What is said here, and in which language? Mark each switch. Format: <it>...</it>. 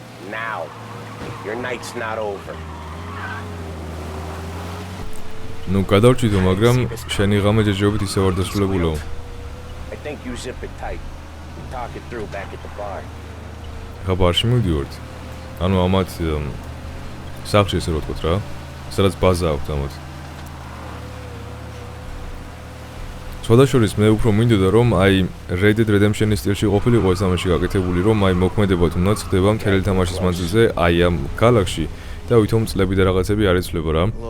<en>Now, your night's not over.</en> <ka>ნუ გადავჭიდო, მაგრამ შენი ღამე ჯერჯერობით ისევ არ დასრულებულო.</ka> <en>I think you zip it tight. We talk it through back at the bar.</en> <ka>ხა ბარში მივდივართ. ანუ ამათ სახლში ესე რომ ვთქვათ რა, სადაც ბაზა აქვს ამათ. სხვადასხვის მე უფრო მინდოდა რომ აი Red Dead Redemption-ის სტილში ყოფილიყო ეს თამაში გაკეთებული, რომ აი მოქმედება თუნდაც ხდება მთელი თამაშის მანძილზე აი ამ ქალაქში და ვითომ წლები და რაღაცები არ იცვლება რა.</ka>